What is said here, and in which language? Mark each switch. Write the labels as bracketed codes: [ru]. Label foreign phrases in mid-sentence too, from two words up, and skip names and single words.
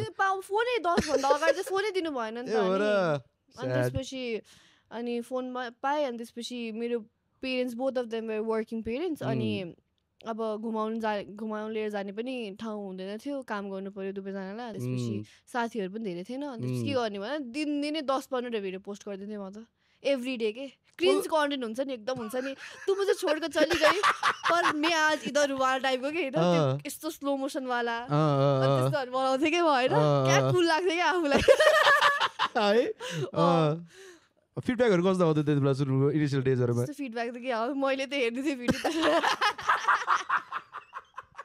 [ne] फोनै 10 भन्दा अगाडि चाहिँ फोनै दिनु भएन नि त अनि त्यसपछि अनि फोनमा पाएँ अनि त्यसपछि मेरो पेरेन्ट्स [en] both of them were working parents [ne] अनि अब घुमाउनु लिएर जाने पनि ठाउँ हुँदैन थियो काम गर्नु पर्यो दुवैजनालाई त्यसपछि साथीहरू पनि धेरै थिएन अनि त्यसपछि के गर्ने भने दिनदिनै 10-15 भिडियो पोस्ट गरिदिन्थेँ म त [en] every day [ne] के [en] cringe content [ne] हुन्छ नि एकदम हुन्छ नि तँ [hi] मुझे छोडकर चली गई पर मैं आज इधर वाला [ne] टाइपको के होइन यस्तो [en] slow motion [ne] वाला त्यस्तोहरू बनाउँथेँ कि भएन क्या कुल लाग्थ्यो क्या आफूलाई फिडब्याकहरू कस्तो आउँथ्यो त्यति बेला सुरुको इनिसियल डेजहरूमा फिडब्याक त के हो मैले त हेर्दै थिएँ भिडियो आफैले हेर्ने